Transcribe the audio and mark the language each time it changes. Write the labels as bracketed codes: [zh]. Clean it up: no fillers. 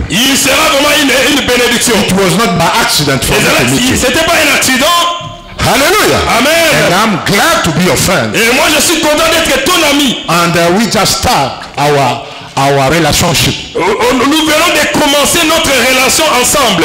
[fr] Il sera vraiment une bénédiction. [en] It was not by accident for me to meet you. [fr] C'était pas un accident. [en] Hallelujah. And Amen. I'm glad to be your friend. [fr] Et moi je suis content d'être ton ami. [en] And we just start our relationship. [fr] Nous venons de commencer notre relation ensemble.